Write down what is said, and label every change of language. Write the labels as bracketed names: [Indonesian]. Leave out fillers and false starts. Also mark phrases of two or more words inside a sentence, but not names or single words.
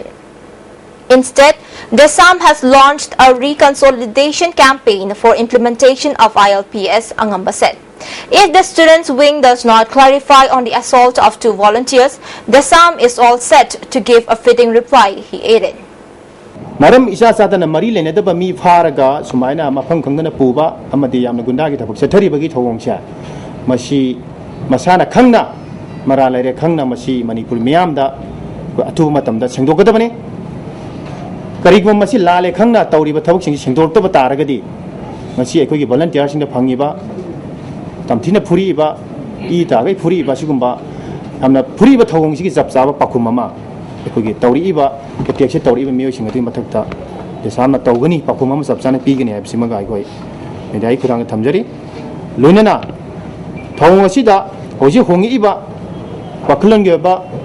[English] Instead, Desam has launched a reconsolidation campaign for implementation of ILPS, Angamba said. If the Students' Wing does not clarify on the assault of 2 volunteers, Desam is all set to give a fitting reply, he added. [Manipuri] Maram isa satana mari lenedaba mi pharaga sumaina mafam khangna puba amadi yamna gunda gi thabak sathari bagi thawongcha masi masana khangna mara lere khangna masi manipur miyamda atu matamda sengdokadabane karigma masi lale khangna tawriba thabak sing sengdokta taragadi masi ekoi gi volunteer sing da phangiba tamthina phuriba I tagai phuriba sigumba amna phuriba thawongsi gi japsaba pakhumama ekoi tawriba protection tawriba miyo singati mathakta desamna tawgani pakhuma sapchana pigani habsimaga aikoi medai kurang thamjari loinana thawng asida hoji hongi iba paklan ge ba